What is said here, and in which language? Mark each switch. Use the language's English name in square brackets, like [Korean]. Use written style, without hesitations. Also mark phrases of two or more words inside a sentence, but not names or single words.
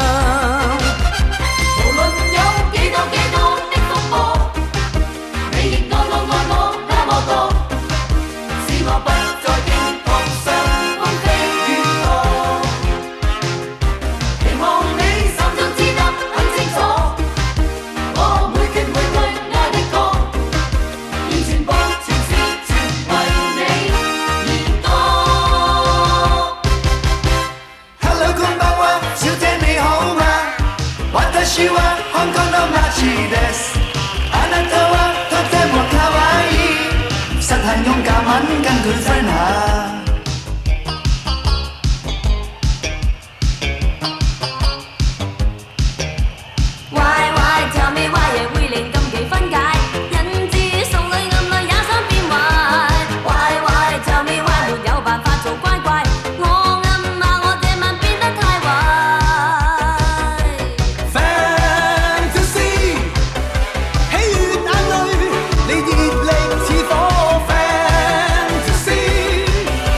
[Cantonese] 無論有幾多的風波，你亦愛我那麼多，使我不再驚慌傷風飛雨落。期望你心中知得很清楚，我每句愛的歌，要全部全是全為你而歌。 [English] Hello， [Japanese] こんばんは， [Cantonese] 小姐你好嗎？ [Japanese] 私は香港の街です。あなたはとても可愛い。 [Cantonese] 實行勇敢肯跟佢 friend 下。 [English] Why tell me why [Cantonese] 亦會令禁忌分解，引致送女暗女也想變壞。 [English] Why tell me why [Cantonese] 沒有辦法做乖乖，我暗罵我這晚變得太壞。 Fantasy， 喜悅眼淚，你熱力似火。Fantasy，